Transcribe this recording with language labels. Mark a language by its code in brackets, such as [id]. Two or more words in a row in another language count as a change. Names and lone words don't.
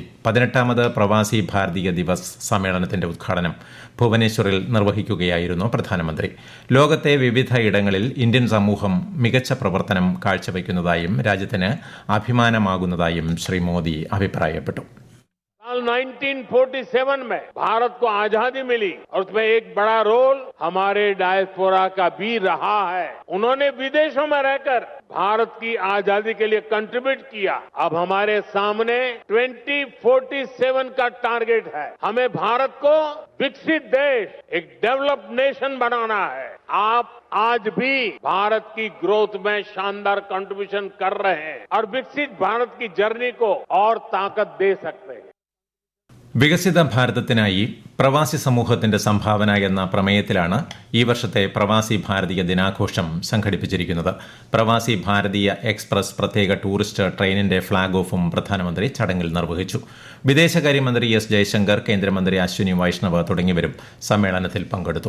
[ml] 18ാമത് പ്രവാസി ഭാരതീയ ദിവസ് സമ്മേളനത്തിന്റെ ഉദ്ഘാടനം ഭുവനേശ്വറിൽ നിർവഹിക്കുകയായിരുന്നു പ്രധാനമന്ത്രി. ലോകത്തെ വിവിധ ഇടങ്ങളിൽ ഇന്ത്യൻ സമൂഹം മികച്ച പ്രവർത്തനം കാഴ്ചവെക്കുന്നതായും രാജ്യത്തിന് അഭിമാനമാകുന്നതായും ശ്രീ മോദി അഭിപ്രായപ്പെട്ടു. [hi] 1947 में भारत को आजादी मिली और उसमें एक बड़ा रोल हमारे डायस्पोरा का भी रहा है. उन्होंने विदेशों में रहकर भारत की आजादी के लिए कंट्रीब्यूट किया. अब हमारे सामने 2047 का टारगेट है. हमें भारत को विकसित देश, एक [en] developed nation [hi] बनाना है. आप आज भी भारत की ग्रोथ में शानदार कंट्रीब्यूशन कर रहे हैं और विकसित भारत की जर्नी को और ताकत दे सकते हैं. [ml] വികസിത ഭാരതത്തിനായി പ്രവാസി സമൂഹത്തിന്റെ സംഭാവന എന്ന പ്രമേയത്തിലാണ് ഈ വർഷത്തെ പ്രവാസി ഭാരതീയ ദിനാഘോഷം സംഘടിപ്പിച്ചിരിക്കുന്നത്. പ്രവാസി ഭാരതീയ എക്സ്പ്രസ് പ്രത്യേക [en] tourist train flag off [ml] പ്രധാനമന്ത്രി ചടങ്ങിൽ നിർവഹിച്ചു. വിദേശകാര്യമന്ത്രി S ജയശങ്കർ, കേന്ദ്രമന്ത്രി അശ്വിനി വൈഷ്ണവ് തുടങ്ങിയവരും സമ്മേളനത്തിൽ പങ്കെടുത്തു.